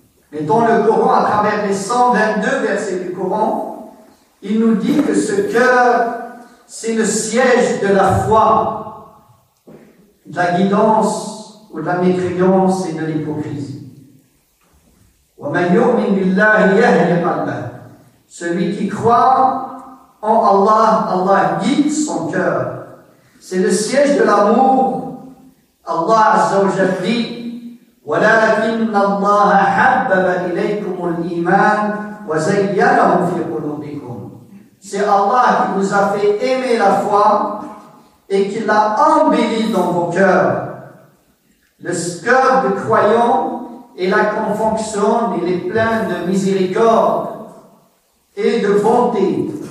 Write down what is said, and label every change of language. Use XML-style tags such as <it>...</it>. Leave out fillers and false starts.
<fr>Mais dans le Coran, à travers les 122 versets du Coran, il nous dit que ce cœur, c'est le siège de la foi, de la guidance ou de la mécréance et de l'hypocrisie. «</fr> <ar>وَمَنْ يُؤْمِنْ بِاللَّهِ يَهْلِ قَلْبًا</ar> <fr>» Celui qui croit en Allah, Allah guide son cœur. C'est le siège de l'amour.</fr> <ar>Allah Azza wa Jalla dit وَلَكِنَّ اللَّهَ حَبَّبَ إِلَيْكُمُ الْإِيمَانَ وَزَيَّنَهُ فِي قُلُوبِكُمْ.</ar> <fr>C'est Allah qui vous a fait aimer la foi et qui l'a embellie dans vos cœurs. Le cœur du croyant est là qu'on fonctionne, il est plein de miséricorde et de bonté.</fr>